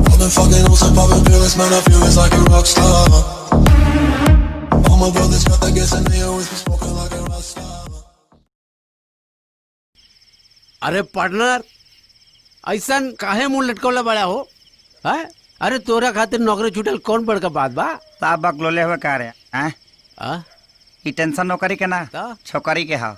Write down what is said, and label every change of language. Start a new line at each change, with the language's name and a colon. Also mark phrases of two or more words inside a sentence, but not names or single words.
English: fucking on some poppin' feelings, man, I feel it's like a rock star. All my brothers got that gas and they always be smoking like a rock star.
Bhojpuri: अरे पार्टनर ऐसा काहे मुंह लटकवला बड़ा हो है? अरे तोरा खातिर नौकरी छूटल कौन बड़का बात बा? साहब बकलोले हुए का रे हैं? ई टेंशन नौकरी के ना छोकरी के हा